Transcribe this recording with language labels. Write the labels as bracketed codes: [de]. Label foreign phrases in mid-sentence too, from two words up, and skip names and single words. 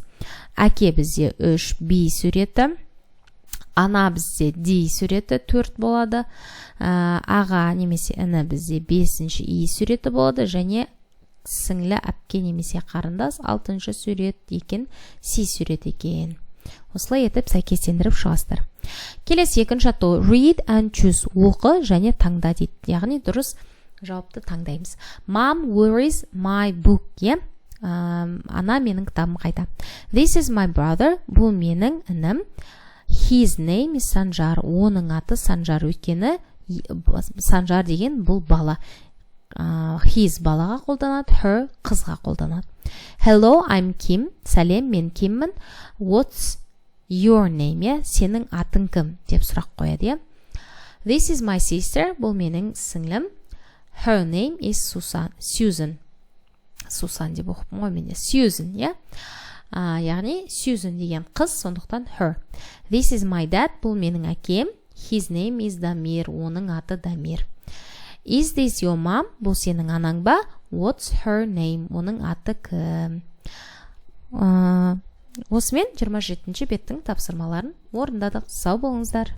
[kk] Әке бізде 3 B суреті, ана бізде D суреті 4 болады, аға немесе іні бізде 5 E суреті болады, және сіңлі әпке немесе қарындас 6 сурет екен, C сурет екен. Осылай етіп сәйкестендіріп шығастыр. Келесі екінші атау [en] read and choose, [kk] оқы және таңда дейді. Яғни дұрыс жауапты таңдаймыз. [en] Mom, where is my book? [kk] Ана менің кітабым қайда? [en] This is my brother, [kk] бұл менің інім. [en] His name is [kk] Санжар, оның аты Санжар, өйткені Санжар деген бұл бала. His балаға қолданады, her қызға қолданады. [en] Hello, I'm Kim. [kk] Сәлем, мен Киммін. [en] What's your name? [kk] Сенің атың кім? Деп сұрақ қояды. [en] This is my sister. [kk] Бұл менің сіңлім. [en] Her name is Susan. [kk] Susan деп оқып ғой менде. Susan, яғни Susan деген қыз, сондықтан her. [en] This is my dad. [kk] Бұл менің әкем. [en] His name is Дамир. [kk] Оның аты Дамир. [en] Is this your mom? [kk] Бұл сенің анаң ба? [en] What's her name? [kk] Оның аты кім? Осымен 27 беттің тапсырмаларын орындадық. Сау болыңыздар.